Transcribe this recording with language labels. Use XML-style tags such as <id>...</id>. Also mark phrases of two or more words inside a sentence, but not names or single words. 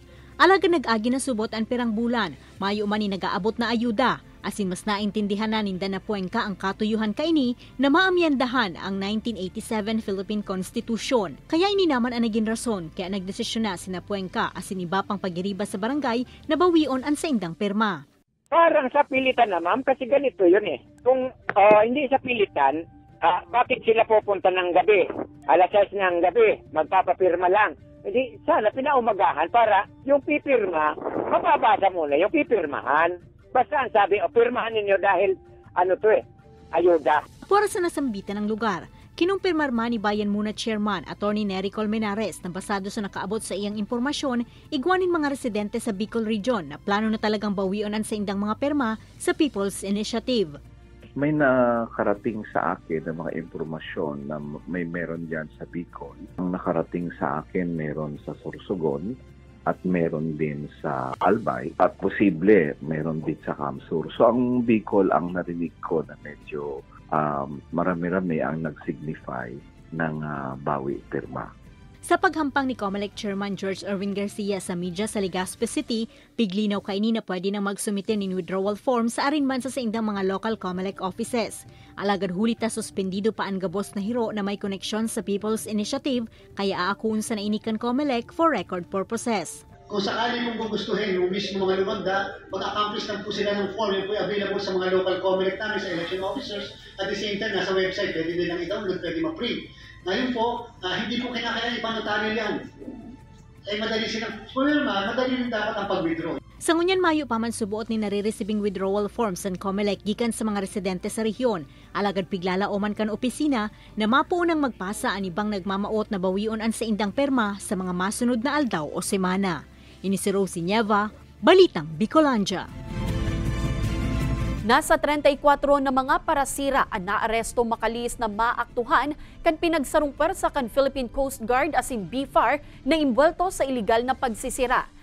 <bik>Alaga nag-agi na subot ang pirang bulan, mayo man ni nag-aabot na ayuda. Asin mas naintindihan na ninda na Puenca ang katuyuhan kaini na maamyandahan ang 1987 Philippine Constitution. Kaya ini naman ang naging rason kaya nagdesisyon na sina Puenca asin iba pang pagiriba sa barangay na bawion ang saindang pirma.</bik> <tl>Parang sa pilitan na ma'am kasi ganito yun eh. Kung hindi sa pilitan, bakit sila pupunta ng gabi? Alas 6 ng gabi, magpapapirma lang. Hindi, sana pinaumagahan para yung pipirma, mababasa muna yung pipirmahan. Basta ang sabi, pirmahan ninyo dahil ayuda.</tl> <bik>Para sa nasambitan ng lugar, kinumpirmar man ni Bayan Muna Chairman Atty. Nery Colmenares na basado sa nakaabot sa iyang impormasyon, igwanin mga residente sa Bicol Region na plano na talagang bawion sa indang mga perma sa People's Initiative.</bik> <tl>May nakarating sa akin ng mga impormasyon na meron dyan sa Bicol. Ang nakarating sa akin meron sa Sorsogon, at meron din sa Albay at posible meron din sa Kamsur. So ang Bicol ang narinig ko na medyo marami-rami ang nag-signify ng bawi pirma.</tl> <bik>Sa paghampang ni COMELEC Chairman George Erwin Garcia sa media sa Legazpi City, piglinaw kaini na pwede nang magsumite ng</bik> <en>withdrawal form</en> <bik>sa arinman sa indang mga</bik> <en>local COMELEC offices.</en> <bik>Alagad hulita suspendido pa ang gabos na hiro na may koneksyon sa People's Initiative kaya aakuun sa nainikan COMELEC</bik> <en>for record purposes.</en> <tl>Kung sakali mong gugustuhin yung mismo mga lumagda, mag-accomplish lang po sila ng form yung po available sa mga local COMELEC namin sa</tl> <en>election officers. At the same time,</en> <tl>nasa website, pwede nilang i-download, pwede ma-print. Ngayon po, hindi po kinakailangan ipanotaryo yan. Madali silang forma, madali rin dapat ang pag-withdraw.</tl> <bik>Sa ngunyan mayo pa man subuot ni nare-receiving</bik> <en>withdrawal forms</en> <bik>ang COMELEC gikan sa mga residente sa rehiyon. Alagad piglala oman kan opisina na mapuunang magpasa ang ibang nagmamaot na bawion an sa indang perma sa mga masunod na aldaw o semana. Ini si Rosie Nieva, Balitang Bicolandia. Nasa 34 na mga parasira ang naaresto makalis na maaktuhan kan pinagsarong pwersa kan Philippine Coast Guard asin BFAR na imbwelto sa iligal na pagsisira.</bik>